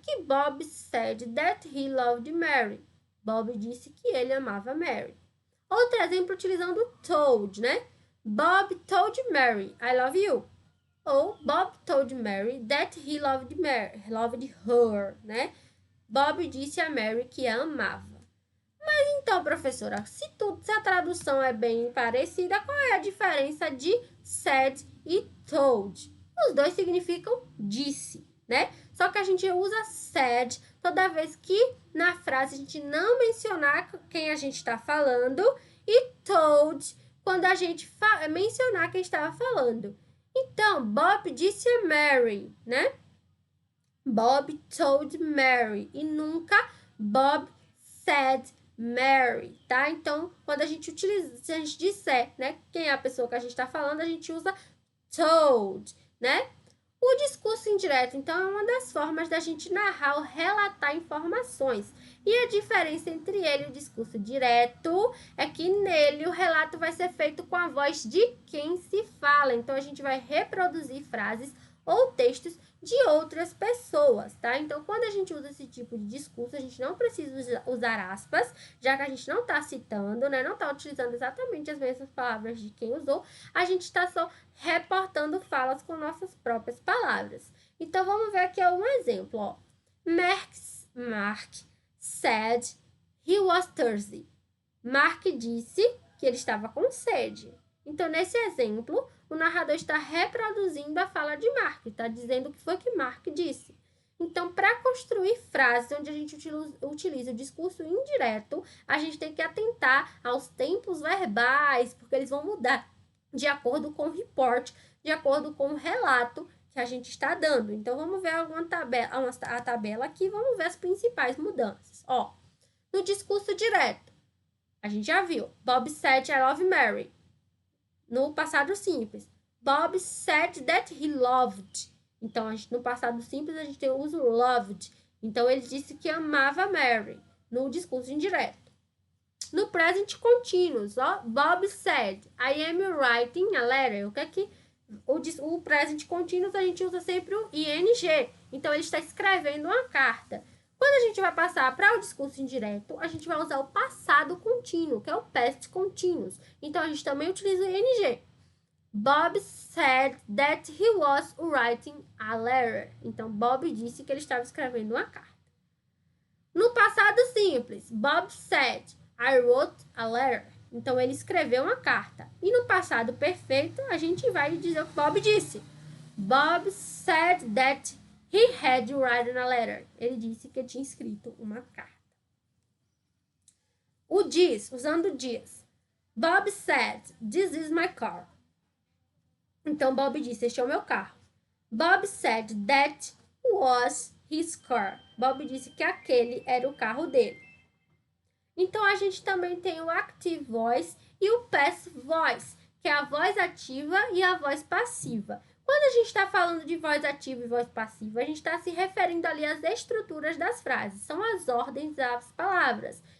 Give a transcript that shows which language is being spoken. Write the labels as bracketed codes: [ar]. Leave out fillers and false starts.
[en] Que Bob said that he loved Mary. [pt] Bob disse que ele amava Mary. Outro exemplo utilizando told, né? [en] Bob told Mary, I love you. Ou Bob told Mary that he loved her, né? [pt] Bob disse a Mary que a amava. Então, professora, se a tradução é bem parecida, qual é a diferença de said e told? Os dois significam disse, né? Só que a gente usa said toda vez que na frase a gente não mencionar quem a gente está falando e told quando a gente mencionar quem estava falando. Então, Bob disse a Mary, né? [en] Bob told Mary [pt] e nunca [en] Bob said Mary, [pt] tá? Então, quando a gente utiliza, se a gente disser, né, quem é a pessoa que a gente está falando, a gente usa told, né? O discurso indireto, então, é uma das formas da gente narrar ou relatar informações. E a diferença entre ele e o discurso direto é que nele o relato vai ser feito com a voz de quem se fala. Então, a gente vai reproduzir frases ou textos de outras pessoas, tá? Então, quando a gente usa esse tipo de discurso, a gente não precisa usar aspas, já que a gente não está citando, né? Não está utilizando exatamente as mesmas palavras de quem usou, a gente está só reportando falas com nossas próprias palavras. Então, vamos ver aqui um exemplo, ó. [en] Mark said he was thirsty. [pt] Mark disse que ele estava com sede. Então, nesse exemplo, o narrador está reproduzindo a fala de Mark, está dizendo o que foi que Mark disse. Então, para construir frases onde a gente utiliza o discurso indireto, a gente tem que atentar aos tempos verbais, porque eles vão mudar de acordo com o report, de acordo com o relato que a gente está dando. Então, vamos ver a tabela aqui, vamos ver as principais mudanças. Ó, no discurso direto, a gente já viu. [en] Bob said I love Mary. [pt] No passado simples. [en] Bob said that he loved. [pt] Então, no passado simples, a gente tem o uso loved. Então, ele disse que amava Mary. No discurso indireto. [en] No present continuous, ó. Bob said, I am writing a letter. [pt] O que é que... O present continuous, a gente usa sempre o ing. Então, ele está escrevendo uma carta. Quando a gente vai passar para o discurso indireto, a gente vai usar o passado contínuo, que é o past continuous. Então, a gente também utiliza o ing. [en] Bob said that he was writing a letter. [pt] Então, Bob disse que ele estava escrevendo uma carta. No passado simples, [en] Bob said, I wrote a letter. [pt] Então, ele escreveu uma carta. E no passado perfeito, a gente vai dizer o que Bob disse. [en] Bob said that he had written a letter. [pt] Ele disse que tinha escrito uma carta. O diz, usando diz. [en] Bob said, this is my car. [pt] Então, Bob disse, este é o meu carro. [en] Bob said that was his car. [pt] Bob disse que aquele era o carro dele. Então, a gente também tem o active voice e o passive voice, que é a voz ativa e a voz passiva. Quando a gente está falando de voz ativa e voz passiva, a gente está se referindo ali às estruturas das frases, são as ordens das palavras.